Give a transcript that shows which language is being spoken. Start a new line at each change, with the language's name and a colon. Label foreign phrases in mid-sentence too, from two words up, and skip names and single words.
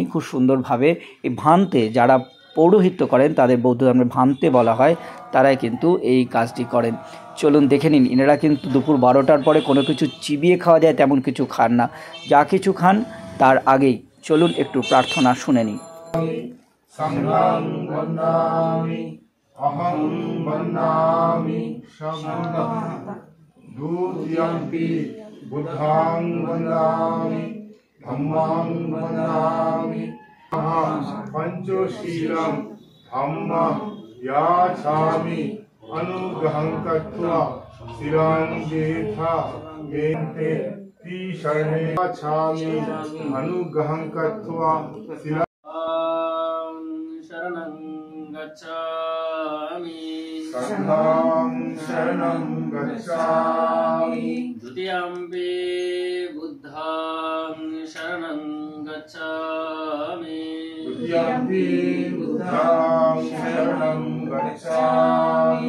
Bangla: খুব সুন্দরভাবে এই ভান্তে, যারা পৌরোহিত্য করেন তাদের বৌদ্ধ ধর্মের ভান্তে বলা হয়, তারাই কিন্তু এই কাজটি করেন। চলুন দেখে নিন। এনারা কিন্তু দুপুর 12টার পরে কোনো কিছু চিবিয়ে খাওয়া যায় তেমন কিছু খান না, যা কিছু খান তার আগেই। চলুন একটু প্রার্থনা শুনে নিই।
Pali: সংঘং বন্দামি অহং বন্দামি সংঘং দ্বিতীয়ম্পি বুদ্ধাং বন্দামি ধম্মাং বন্দামি পঞ্চশীলং ধম্মং ইয়াছামি অনুগ্রহং কত্বা শিরং দেথা মেন্তে ত্রিশরণে ইয়াছামি অনুগ্রহং কত্বা শিরং শরণং গচ্ছামি সংঘং শরণং গচ্ছামি দ্বিতীয়ম্পি বুদ্ধাং শরণং গচ্ছামি দ্বিতীয়ম্পি বুদ্ধাং শরণং গচ্ছামি